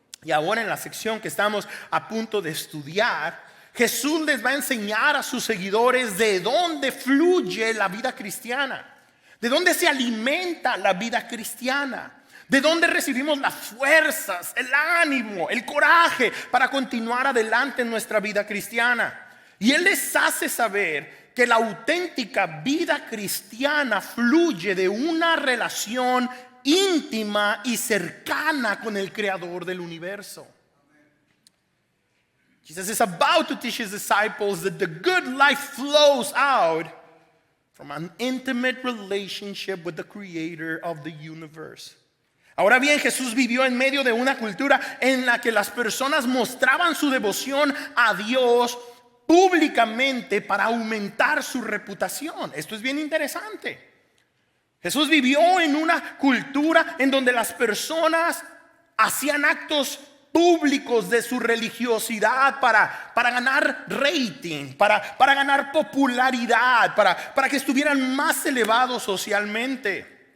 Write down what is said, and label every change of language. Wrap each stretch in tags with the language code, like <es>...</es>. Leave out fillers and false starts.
<es>Y ahora en la sección que estamos a punto de estudiar, Jesús les va a enseñar a sus seguidores de dónde fluye la vida cristiana, de dónde se alimenta la vida cristiana, de dónde recibimos las fuerzas, el ánimo, el coraje para continuar adelante en nuestra vida cristiana. Y Él les hace saber que la auténtica vida cristiana fluye de una relación íntima y cercana con el Creador del universo.</es> <en>Jesus is about to teach his disciples that the good life flows out from an intimate relationship with the Creator of the universe.</en> <es>Ahora bien, Jesús vivió en medio de una cultura en la que las personas mostraban su devoción a Dios públicamente para aumentar su reputación. Esto es bien interesante. Jesús vivió en una cultura en donde las personas hacían actos públicos de su religiosidad para ganar rating, para ganar popularidad, para que estuvieran más elevados socialmente.</es>